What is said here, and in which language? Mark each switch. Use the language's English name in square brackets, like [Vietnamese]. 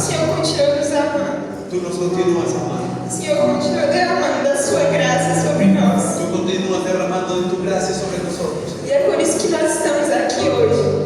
[Portuguese] Senhor continua nos amando. [Spanish] tú nos continúas amando. [Portuguese] O Senhor continua derramando da sua graça sobre nós. [Spanish] Tú continúas derramando de tu gracia sobre nosotros. [Portuguese] E é por isso que nós estamos aqui hoje.